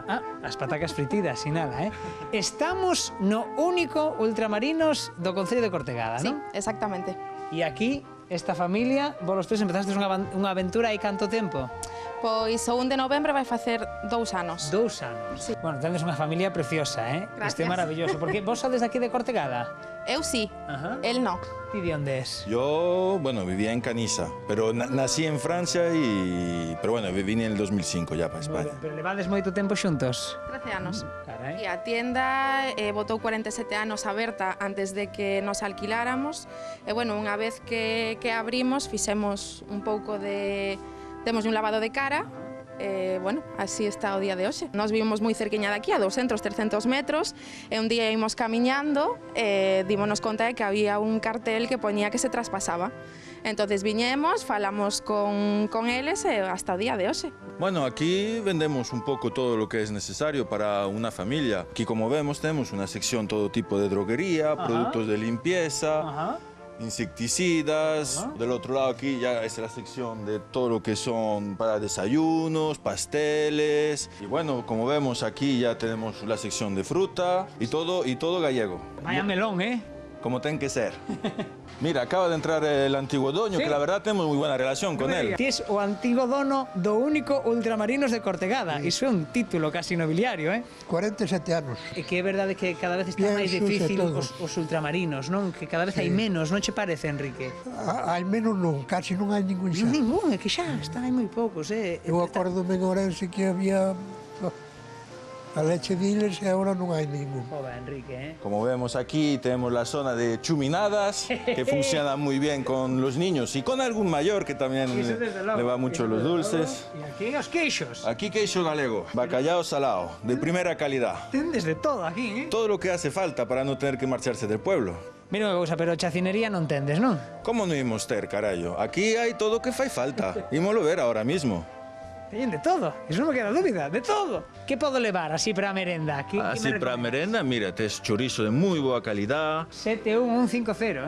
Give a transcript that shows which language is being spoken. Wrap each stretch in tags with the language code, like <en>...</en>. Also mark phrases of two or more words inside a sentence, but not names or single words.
<gl>Ah, as patacas fritidas, sinala, eh? Estamos no único ultramarinos do Concello de Cortegada, Sí, non? exactamente. E aquí, esta familia, vos os tres empezastes unha aventura hai canto tempo? Pois o 1 de novembro vai facer 2 anos. 2 anos. Sí. Bueno, tendes unha familia preciosa, eh? Gracias. Este é maravilloso. Porque vos sodes aquí de Cortegada? Eu sí, Ajá. el no. Ti de onde es?</gl> <es>Yo, bueno, vivía en Canisa, pero nací en Francia pero bueno, vine en el 2005 ya para España.</es> <gl>Pero levades moito tempo xuntos? 13 anos. Carai. E a tienda botou 47 anos aberta antes de que nos alquiláramos. E, bueno, unha vez que abrimos, fixemos un pouco de... Demos un lavado de cara. Bueno, así está o día de hoxe. Nos vivimos moi cerquiña de aquí, a 200, 300 metros, e un día ímos camiñando e dímonos conta de que había un cartel que poñía que se traspasaba. Entonces viñemos, falamos con eles e hasta o día de hoxe.</gl> <es>Bueno, aquí vendemos un poco todo lo que es necesario para una familia. Aquí, como vemos, tenemos una sección todo tipo de droguería, productos de limpieza, insecticidas. Del otro lado aquí ya es la sección de todo lo que son para desayunos, pasteles. Y bueno, como vemos aquí ya tenemos la sección de fruta y todo gallego. Vaya melón, eh?</es> <gl>Como ten que ser.</gl> <es>Mira, acaba de entrar el antiguo dueño, ¿Sí? que la verdad tenemos muy buena relación con él.</es> <gl>Ti es o antigo dono do único Ultramarinos de Cortegada. Iso é un título casi nobiliario, eh? 47 anos. E que é verdade que cada vez está máis Piensos e difícil todo. os ultramarinos, non? Que cada vez hai menos, non che parece, Enrique? Al menos non, casi non hai ningún xa. Ningún, é que xa están aí moi poucos, eh? Eu acordome en Ourense que había a leche diles e agora non hai ningún. Joder, Enrique, eh?</gl> <es>Como vemos aquí, tenemos la zona de chuminadas, que funciona muy bien con los niños y con algún mayor que también</es> <gl>Iso desde logo,</gl> <es>le va mucho</es> <gl>iso</gl> <es>los</es> <gl>desde</gl> <es>dulces.</es> <gl>logo. E aquí os queixos. Aquí queixo galego, bacallao salado,</gl> <es>de primera calidad.</es> <gl>Tendes de todo aquí, eh?</gl> <es>Todo lo que hace falta para no tener que marcharse del pueblo.</es> <gl>Mira unha cousa, pero chacinería non tendes, non? ¿Cómo no imos ter, carallo? Aquí hay todo que fai falta. Ímolo ver</gl> <es>ahora mismo.</es> <gl>Teñen de todo, iso non me queda dúbida, de todo. Que podo levar así para a merenda? Así para merenda, mira, tes chorizo de muy boa calidad. 71150, eh?</gl>